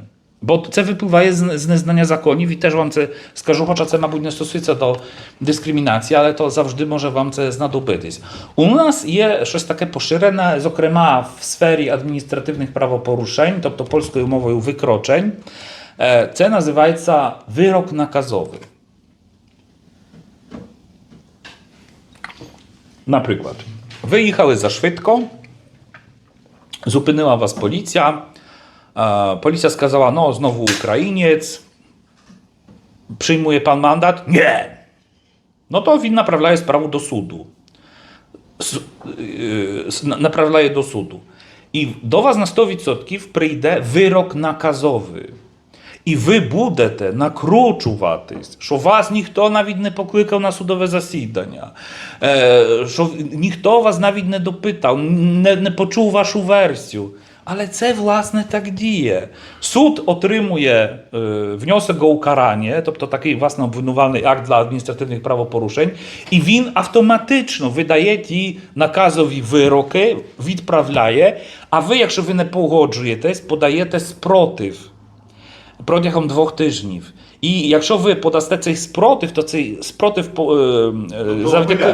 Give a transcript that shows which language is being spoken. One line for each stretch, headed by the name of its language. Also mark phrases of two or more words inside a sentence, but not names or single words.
Ukrainian: Бо це випливає з незнання законів і теж вам це скажу, хоча це, мабуть, не стосується до дискримінації, але то завжди може вам це знадобитись. У нас є щось таке поширене, зокрема в сфері адміністративних правопорушень, тобто польською мовою викрочень. Це називається
Polish: wyrok nakazowy.
Ukrainian: Наприклад, ви їхали за швидко, зупинила вас поліція,
Polish: policja сказала, no znowu Ukrainiec, przyjmuje pan mandat? Nie!
Ukrainian: No to він направляє справу до суду. Направляє до суду. І до вас на 100% прийде вирок наказовий. І ви будете накручуватись, що вас ніхто навіть не покликав на судове засідання, що ніхто вас навіть не допитав, не почув вашу версію. Ale це, власне, так діє. Суд отримує
Polish: wniosek o ukaranie,
Ukrainian: тобто такий, власне, обвинувальний акт для адміністративних правопорушень, і він автоматично видає ті наказові вироки, відправляє, а ви, якщо ви не погоджуєтесь, подаєте спротив протягом 2 тижнів. І якщо ви подасте цей спротив, то цей спротив завдяки...